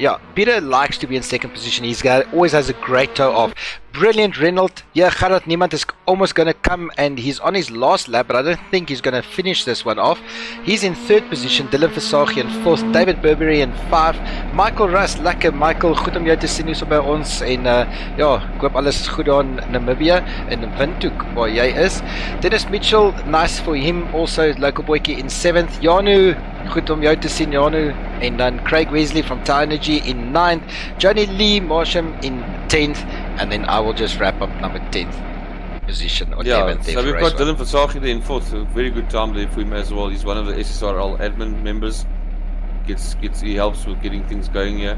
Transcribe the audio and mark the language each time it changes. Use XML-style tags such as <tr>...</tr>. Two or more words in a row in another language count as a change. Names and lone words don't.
<en>Yeah, Peter likes to be in second position. He's always has a great toe off. Brilliant Renault. Yeah, Gerard Niemand is almost going to come, and he's on his last lap, but I don't think he's going to finish this one off. He's in third position. Dylan Versage in fourth. David Burberry in 5. Michael Russ,</en> <af>lekker Michael, goed om jou te sien hier so by ons. En ja, ek hoop alles is goed daar in Namibia, in Windhoek waar jy is.</af> <en>Dennis Mitchell, nice for him also, local boykie in 7th.</en> <af>Janu, goed om jou te sien Janu. En dan Craig Wesley from Tower Energy in 9th.</af> <en>Johnny Lee Marsham in 10th. And then I will just wrap up number 10th position or 11th. So we've got Dylan Versage there in 4th. A very good time there for him as well. He's one of the SSRL admin members. He helps with getting things going here.</en>